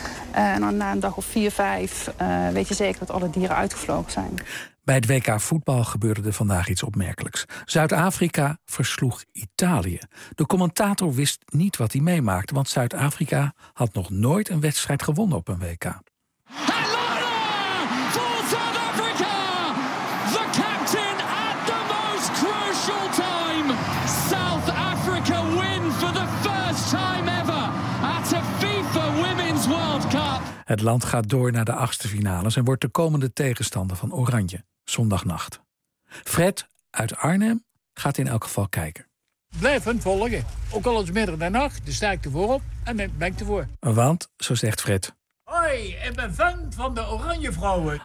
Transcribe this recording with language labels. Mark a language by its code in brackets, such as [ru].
[nl] En dan na een dag of 4, 5 weet je zeker dat alle dieren uitgevlogen zijn. Bij het WK voetbal gebeurde er vandaag iets opmerkelijks. Zuid-Afrika versloeg Italië. De commentator wist niet wat hij meemaakte, want Zuid-Afrika had nog nooit een wedstrijd gewonnen op een WK. Hallo! Voor Zuid-Afrika! [en] The captain at the most crucial time! Zuid-Afrika win for the first time ever at a FIFA Women's World Cup. [nl] Het land gaat door naar de 8e finales en wordt de komende tegenstander van Oranje. Zondagnacht. Fred uit Arnhem gaat in elk geval kijken. Blijf hem volgen. Ook al is middernacht, dan sta ik ervoor op en ben ik ervoor. Want, zo zegt Fred, hoi, ik ben fan van de Oranjevrouwen.